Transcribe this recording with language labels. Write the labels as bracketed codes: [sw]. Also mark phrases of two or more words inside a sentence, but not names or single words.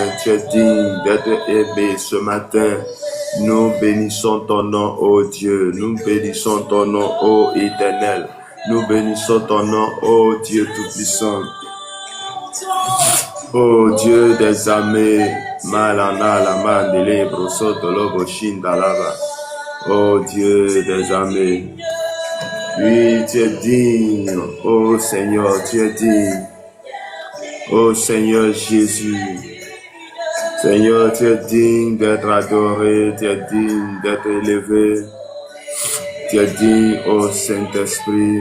[fr] Tu es digne d'être aimé ce matin. Nous bénissons ton nom, ô Dieu. Nous bénissons ton nom, ô Éternel. Nous bénissons ton nom, ô Dieu Tout-Puissant. Ô Dieu des armées, Malana la mandele brosoto lobo shindalava. Ô Dieu des armées, oui, tu es digne. Ô Seigneur, tu es digne. Ô Seigneur Jésus, Seigneur, tu es digne d'être adoré, tu es digne d'être élevé, tu es digne, ô Saint-Esprit.